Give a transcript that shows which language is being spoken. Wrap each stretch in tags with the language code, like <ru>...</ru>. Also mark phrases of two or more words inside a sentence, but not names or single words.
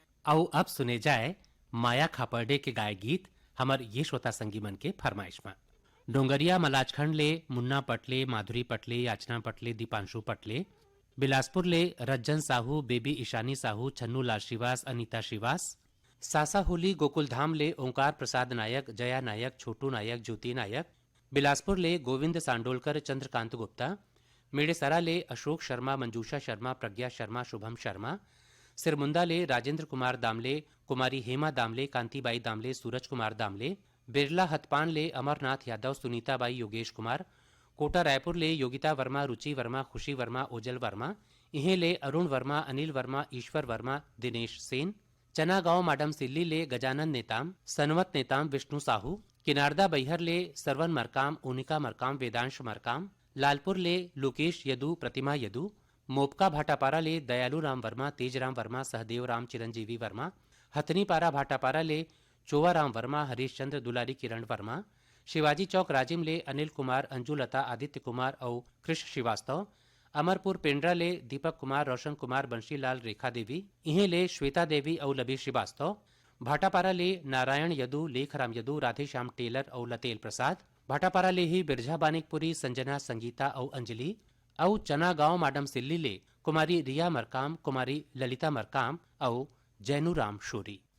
<hne>आओ अब सुने जाए माया खापर्डे के गाय गीत हमर ये श्रोता संगी मन के फरमाइश में। डोंगरिया मलाजखंड ले मुन्ना पटले, माधुरी पटले, याचना पटले, दीपांशु पटले, बिलासपुर ले रज्जन साहू, बेबी ईशानी साहू, छन्नू लाल श्रीवास, अनीता श्रीवास, सासा होली गोकुलधाम ले ओंकार प्रसाद नायक, जया नायक, छोटू नायक, ज्योति नायक, बिलासपुर ले गोविंद सांडोलकर, चंद्रकांत गुप्ता, मेड़ेसरा ले अशोक शर्मा, मंजूषा शर्मा, प्रज्ञा शर्मा, शुभम शर्मा, सिरमुंदा ले राजेंद्र कुमार दामले, कुमारी हेमा दामले, कांतिबाई दामले, सूरज कुमार दामले, बिरला हथपान ले अमरनाथ यादव, सुनीताबाई, योगेश कुमार, कोटा रायपुर ले योगिता वर्मा, रुचि वर्मा, खुशी वर्मा, ओजल वर्मा, इहे ले अरुण वर्मा, अनिल वर्मा, ईश्वर वर्मा, दिनेश सेन, चना गांव माडम सिल्ली ले गजानन नेताम, सनवत नेताम, विष्णु साहू, किनारदा बैहर ले सरवन मरकाम, ओनिका मरकाम, वेदांश मरकाम, लालपुर ले लोकेश यदु, प्रतिमा यदु, मोपका भाटापारा ले दयालु राम वर्मा, तेजराम वर्मा, सहदेव राम, चिरंजीवी वर्मा, हथनीपारा भाटापारा ले चोवा राम वर्मा, हरीश चंद्र, दुलारी किरण वर्मा, शिवाजी चौक राजिम ले अनिल कुमार, अंजुलता, आदित्य कुमार और कृष्ण श्रीवास्तव, अमरपुर पेंड्रा ले दीपक कुमार, रोशन कुमार, बंशीलाल, रेखा देवी, इहे ले श्वेता देवी और लबी श्रीवास्तव, भाटापारा ले नारायण यदु, लेखराम यदु, राधेश्याम टेलर और लतेल प्रसाद, भाटापारा ले ही बिरझा बानिकपुरी, संजना, संगीता और अंजलि, और चना गांव माडम सिल्ली ले कुमारी रिया मरकाम, कुमारी ललिता मरकाम और जैनू राम शोरी।</hne>